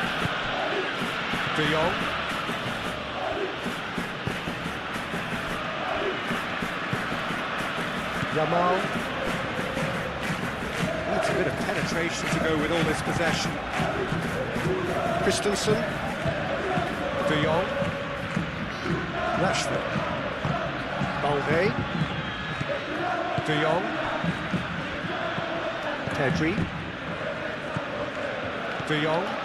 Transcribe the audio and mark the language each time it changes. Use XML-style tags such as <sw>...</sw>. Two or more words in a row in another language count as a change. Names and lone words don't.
<en>De Jong. Yamal. That's a bit of penetration to go with all this possession. Christensen. De Jong. Rashford. Balde. De Jong. Pedri. De Jong.</en>